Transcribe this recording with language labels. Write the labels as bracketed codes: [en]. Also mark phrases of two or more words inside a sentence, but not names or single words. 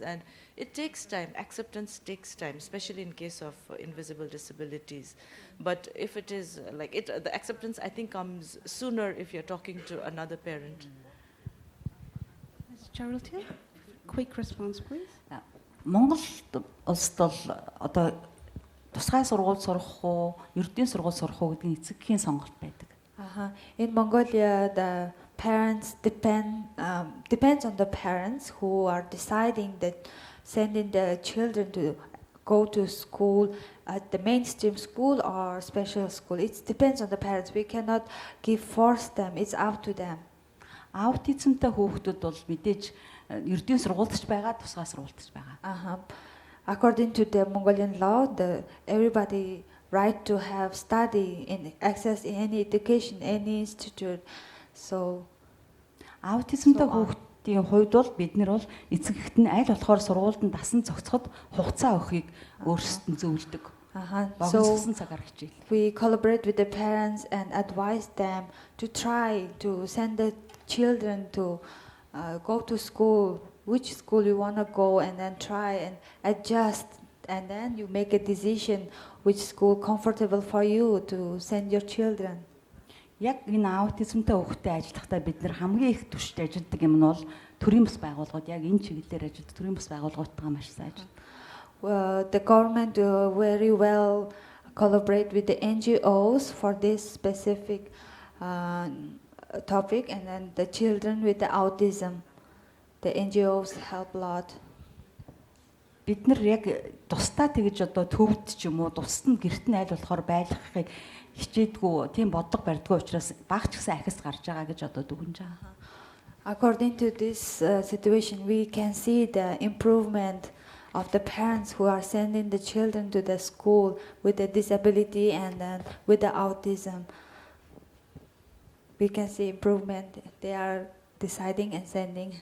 [en] And it takes time. Acceptance takes time, especially in case of invisible disabilities. But if it is the acceptance, I think, comes sooner if you're talking to another parent. Ms. Geraldine, quick response, please. [mn] Монгол улсад бол одоо тусгай сургууль сурах уу, ердийн сургууль сурах уу гэдэг эцэгхийн сонголт байдаг. [en] In Mongolia, the parents depends on the parents who are deciding that sending the children to go to school at the mainstream school or special school. It depends on the parents. We cannot force them. It's up to them. [mn] Аутизмтай хүүхдүүд бол мэдээж ердийн сургуульч байгаа, тусгай сургуульч байгаа. [en] According to the Mongolian law, everybody right to have study in access in any education, any institute. [mn] So аутизмтай хүүхдийн хувьд бол бид нар бол эцэгт нь аль болохоор сургуульд нь дасан зохицоход хугацаа өгөхийг өөрсдөд нь зөвлөдөг. [en] So we collaborate with the parents and advise them to try to send the children to go to school, which school you want to go, and then try and adjust, and then you make a decision which school comfortable for you to send your children. [mn] Яг энэ аутизмтай хүүхдэд ажиллахдаа бид нар хамгийн их түвшинт ажилладаг юм нь бол төрийн бас байгууллагууд, яг энэ чиглэлээр ажилладаг төрийн бас байгууллагуудтай маш сайн ажилладаг. [en] The government very well collaborate with the NGOs for this specific topic, and then the children with the autism, the NGOs help a lot. [mn] Бид нар яг тусдаа тэгж одоо төвд ч юм уу тусад нь гэрт нь аль болохоор байлгахыг хичээдгүй, тийм бодлого барьдгүй учраас багч гэсэн ахис гарч байгаа гэж одоо дүгнэж байгаа. [en] According to this situation, we can see the improvement of the parents who are sending the children to the school with the disability and then with the autism. We can see improvement. They are deciding and sending.